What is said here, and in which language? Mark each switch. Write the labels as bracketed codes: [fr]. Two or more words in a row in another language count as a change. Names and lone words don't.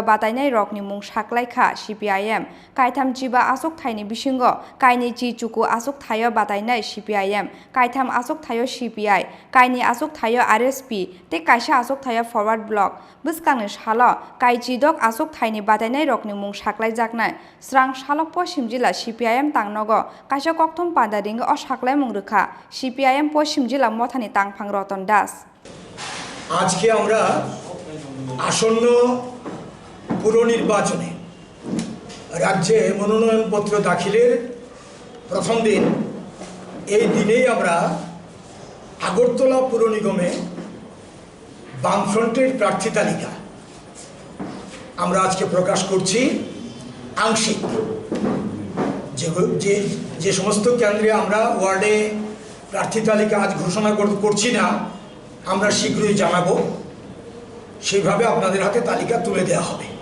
[trp] बातायनाय रकनि मुं साख्लायखा सीपीआईएम गायथाम चिबा आसोकथायनि बिसिंग गायनि चिचुकु आसोकथाय बातायनाय सीपीआईएम गायथाम आसोकथाय सीपीआई गायनि आसोकथाय आरएसपी ते कायसा आसोकथाय फरवार्ड ब्लक बुसकांनि सालो गायचिदक आसोकथायनि बातायनाय रकनि मुं साख्लायजाकनाय स्रां सालो पश्चिम जिल्ला सीपीआईएम तांनग कायसा कक्थम पादारिंग अ साख्लाय मुं सीपीआईएम पश्चिम जिला मथानि तांफां रतन दास [bn] আজকে আমরা আসন্ন পুর নির্বাচনে রাজ্যে মনোনয়নপত্র দাখিলের প্রথম দিন এই দিনেই আমরা আগরতলা পুর নিগমে বামফ্রন্টের প্রার্থী তালিকা আমরা আজকে প্রকাশ করছি আংশিক যে যে সমস্ত কেন্দ্রে আমরা ওয়ার্ডে প্রার্থী তালিকা আজ ঘোষণা করছি না, আমরা শীঘ্রই জানাবো, সেইভাবে আপনাদের হাতে তালিকা তুলে দেওয়া হবে।